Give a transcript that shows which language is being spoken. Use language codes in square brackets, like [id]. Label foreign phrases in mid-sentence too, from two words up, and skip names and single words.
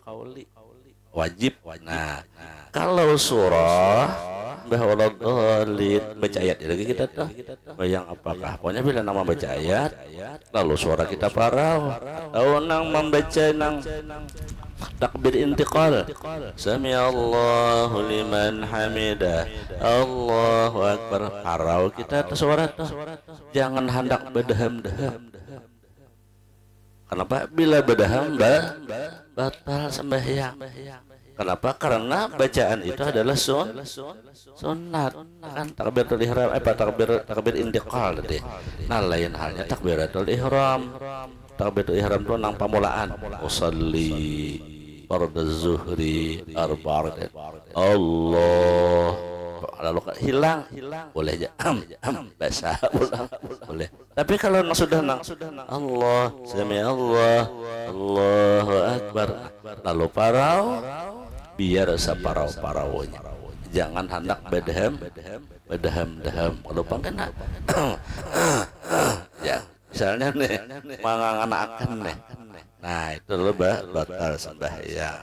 [bm] Wajib. Nah, kalau surah baca ayat lagi kita tuh bayang apakah pokoknya bila nama baca ayat lalu suara kita parau atau nang membaca nang takbir intiqal [ar] سمع الله لمن حمده الله أكبر [bm] parau kita tuh suara tuh jangan hendak bedaham-daham. Kenapa? Bila bedaham batal sembahyang. [id] Kenapa? Karena bacaan itu adalah sunat kan, takbiratul ihram takbir intiqal tadi. [bjn] Nah, lain halnya takbiratul ihram. Takbiratul ihram itu nang pamulaan. [ar] أصلي فرض الظهر أربع. [bjn] Allah lalu hilang boleh aja bahasa ulang boleh. Tapi kalau sudah Allah [ar] سمع الله الله أكبر [bjn] lalu parau biar separau-paraunya, jangan hendak bedaham kalau pangkena ya misalnya nih manganganakan nih, nah itu lebah batal sembahyang.